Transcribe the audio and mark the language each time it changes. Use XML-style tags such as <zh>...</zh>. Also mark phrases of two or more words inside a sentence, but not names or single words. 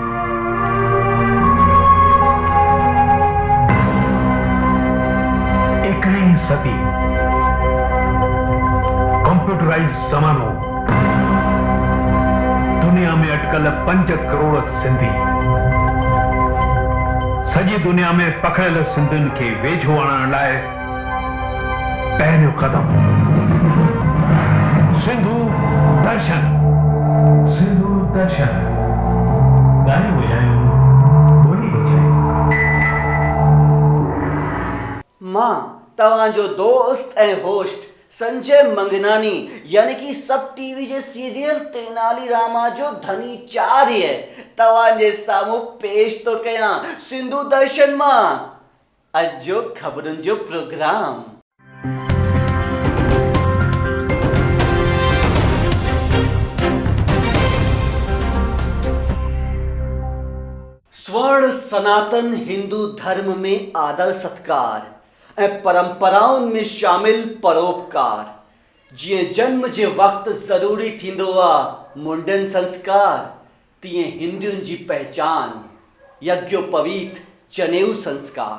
<sd>21वीं सदी कंप्यूटराइज ज़मानो, दुनिया में अटकल 5 करोड़ सिंधी, सॼी दुनिया में पखड़ियल सिंधियुनि खे वेझो आणण लाइ पहिरियों कदम सिंधु दर्शन। सिंधु दर्शन गाने बजायो, बोली बजायो। मां तव्हांजो दोस्त ऐं होस्ट संजय मंगनानी यानी कि सब टीवी जे सीरियल तेनाली रामा जो धनी चार्य तव्हांजे साम्हूं पेश तो कयां सिंधु दर्शन मां अॼु जो ख़बरुनि जो प्रोग्राम। स्वर्ण सनातन हिंदू धर्म में आदर सत्कार ऐं परंपराउनि में शामिल परोपकार। जीअं जन्म जे वक़्तु ज़रूरी थींदो आहे मुंडन संस्कार, तीअं हिंदुनि जी पहचान यज्ञोपवीत जनेऊ संस्कार।</sd>